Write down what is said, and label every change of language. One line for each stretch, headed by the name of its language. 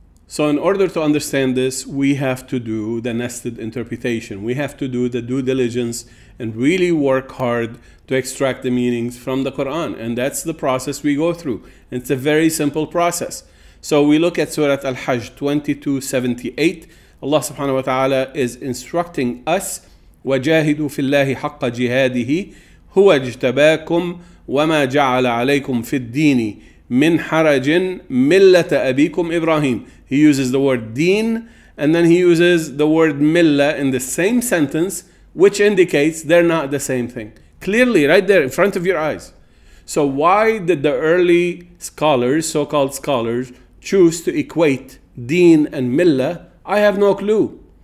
English: So in order to understand this, we have to do the nested interpretation. We have to do the due diligence and really work hard to extract the meanings from the Quran. And that's the process we go through. It's a very simple process. So we look at Surah Al-Hajj 22:78. Allah subhanahu wa ta'ala is instructing us,
Arabic: وَجَاهِدُوا فِي اللَّهِ حَقَّ جِهَادِهِ هُوَ اجْتَبَاكُمْ وَمَا جَعَلَ عَلَيْكُمْ فِي الدِّينِ مِنْ حَرَجٍ مِلَّةَ أَبِيكُمْ إِبْرَاهِيمَ.
English: He uses the word deen, and then he uses the word millah in the same sentence, which indicates they're not the same thing. Clearly, right there in front of your eyes. So why did the early scholars, so-called scholars, choose to equate deen and millah? I have no clue.